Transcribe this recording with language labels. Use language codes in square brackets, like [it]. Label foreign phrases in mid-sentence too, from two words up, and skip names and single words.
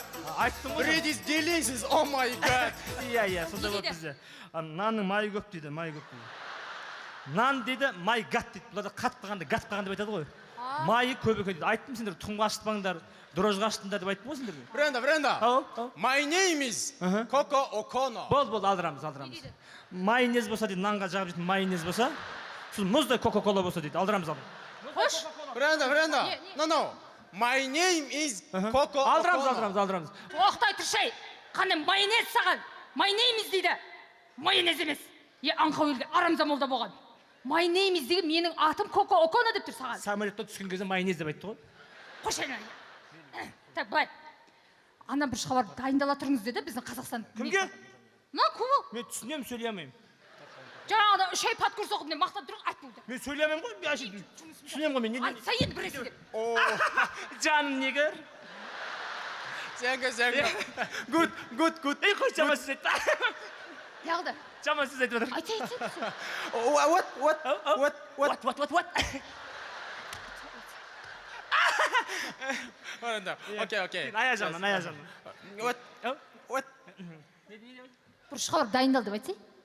[kk] Айттым ғой. [en] Bread is delicious. Oh my god. [kk] Иә, сонда болады бізде. Нанның майы көп дейді, Нан дейді, май гат дейді. Бұларда қатып қалғанда, гат қалғанда деп айтады ғой. Майы көп екен дейді. Айттым сендер, тұқымға ашытпаңдар, дрожға ашытыңдар деп айтып ғой сендерге. [en] Brenda. My name is Coco Okono. [kk] Бол, алдырамыз. Майонез болса дейді, нанға жағып жейтін майонез болса, сол мұздай кока-кола болса дейді, алдырамыз. Қош? Brenda. [en] No. My name is Coco Okono. [kk] Алдырамыз. Тоқтай тұршай, қандай майонез саған? Майонез дейді. Майонез емес. Аңқау елде арамза молда болған. Майонез деген менің атым Коко Оконо деп тұр саған. Самолетта түскен кезде майонез деп айтты ғой. Қош айналайын. Так, былай. Ана бір шқабар дайындала тұрыңыз деді біздің Қазақстан. Кімге? Кім? Мен түсінем, сөйлей алмаймын. Жаңағыда 3 ай подкурс оқып, мен мақтан тұрып айтып болды. Мен сөйлей алмаймын ғой, түсінем ғой мен. Айтса енді біресе деп. Жаным негр. [en] Thank you. Good. [kk] Ей, қой, жаман сөз айтты. Яғды. Жаман сөз айтып жатыр. Айтса. [en] What? Okay. [kk] Аяжан. [en] What? [kk] Бір шқабар дайындал деп айтсай.